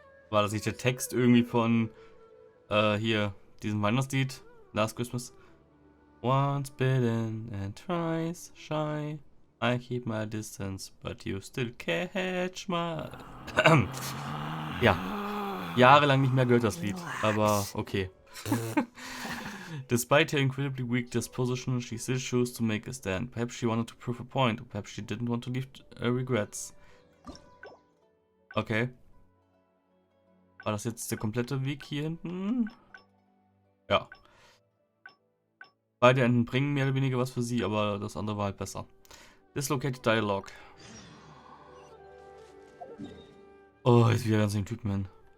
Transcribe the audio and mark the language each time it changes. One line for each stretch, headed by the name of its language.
German: War das nicht der Text irgendwie von hier, diesem Weihnachtslied?
English: Last Christmas? Once bitten and twice shy. I keep my distance, but you still catch my...
German: Ja. Jahrelang nicht mehr gehört das Lied, aber okay.
English: Despite her incredibly weak disposition, she still chose to make a stand. Perhaps she wanted to prove a point, or perhaps she didn't want to leave regrets.
German: Okay. War das jetzt der komplette Weg hier hinten? Ja. Beide Enden bringen mehr oder weniger was für sie, aber das andere war halt besser. Dislocated Dialogue. Oh, jetzt wieder ganz den Typen hin.